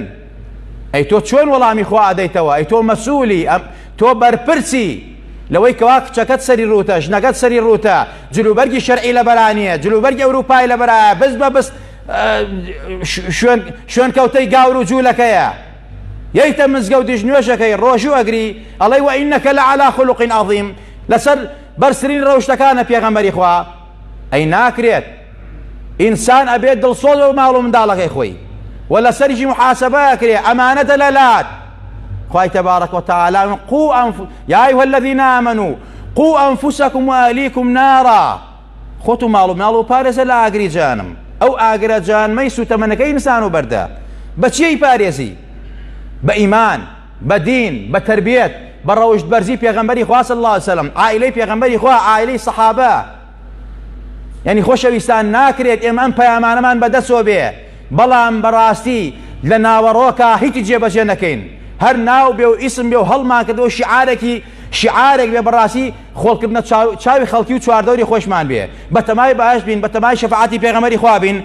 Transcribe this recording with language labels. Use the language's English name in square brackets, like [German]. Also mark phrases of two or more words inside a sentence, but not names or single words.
[Central Kurdish] ئەی تۆ چۆن وەڵامی خوا ئەدەیتەوە؟ ئەی تۆ مەسئولی، تۆ بەرپرسی لەوەی کەوا کچەکەت سەری ڕوتە، ژنەکەت سەری ڕوتە، جلوبەرگی شەرعی لەبەرانیە، جلوبەرگی ئەوروپای لەبەرایە، بەست بە بەست شوێن کەوتەی گاور و جوولەکەیە، یەیتە مزگەوتیش نوێژەکەی ڕۆژوو ئەگری، ئەڵێ [Arabic] وئینەکە لەعەلا خولوقین عەظیم، [Central Kurdish] لەسەر بەرزترین ڕەوشتەکانە پێغەمبەری خوا. ئەی ناکرێت ئینسان ئەبێت دڵسۆز و ماڵ و منداڵەکەی خۆی، و لەسەریشی محاسبە ئەکرێ، ئەمانەتە لەلات. [Arabic] خوای تبارك وتعالى يا أيها الذين آمنوا قوا أنفسكم وأهليكم نارا. [Central Kurdish] خۆتو ماڵ و ماڵ و پارێزە لە ئاگری جانم، ئەو ئاگرە جان مەی سوتەمەنەکەی ئینسان و بەردە، بە چیەی پارێزی؟ بە ئیمان، بە دین، بە تربیەت، بە ڕەوشت بەرزی پێغەمبەری خوا [Arabic] صلی الله عليه وسلم، [Central Kurdish] عائلەی پێغەمبەری خوا، عائلەی سەحابە. یعنی خۆشەویستان ناکرێت ئێمە ئەم پەیامانەمان بەدەستەوە بێ، بەڵام بەڕاستی لە ناوەڕۆکە هیچی جێبەجێ نەکەین، هەر ناو بێ و ئیسم بێ و هەڵمان کردەوە شیعارێک بێ، بەڕاستی خۆڵکردنە چاوی خەڵکی و چواردەوری خۆشمان بێ، بەتەمای بەهەشت بین، بەتەمای شەفاعەتی پێغەمبەری خوا بین.